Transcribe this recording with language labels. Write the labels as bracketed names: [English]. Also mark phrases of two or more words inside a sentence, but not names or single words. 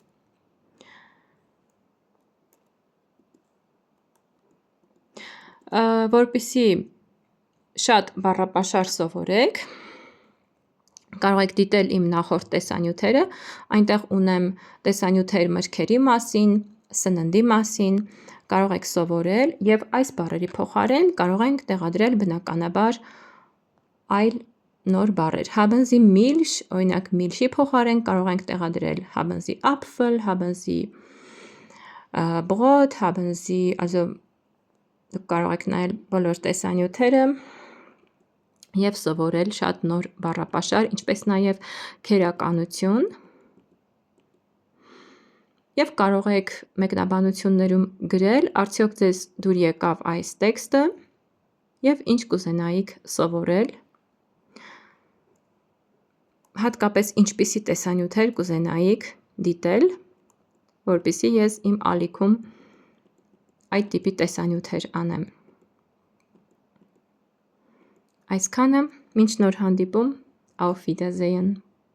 [Armenian] Որպեսզի շատ բառապաշար սովորեք, կարող եք դիտել իմ նախորդ տեսանյութերը, այնտեղ ունեմ տեսանյութեր մրգերի մասին, սննդի մասին, կարող եք սովորել և այս բառերի փոխարեն կարող ենք տեղադրել բնականաբար այլ նոր բառեր։ [German] Haben Sie Milch, [Armenian] օրինակ Milch-ի փոխարեն կարող ենք տեղադրել [German] haben Sie Apfel, haben Sie Brot, haben Sie, also [Armenian] դուք կարող եք նայել բոլոր տեսանյութերը և սովորել շատ նոր բառապաշար, ինչպես նաև քերականություն, և կարող եք մեկնաբանություններում գրել, արդյոք ձեզ դուր եկավ այս տեքստը և ինչ կուզենայիք սովորել, հատկապես ինչպիսի տեսանյութեր կուզենայիք դիտել, որպեսզի ես իմ ալիքում այդ տիպի տեսանյութեր անեմ։ Այսքանը, մինչ նոր հանդիպում, [German] auf Wiedersehen։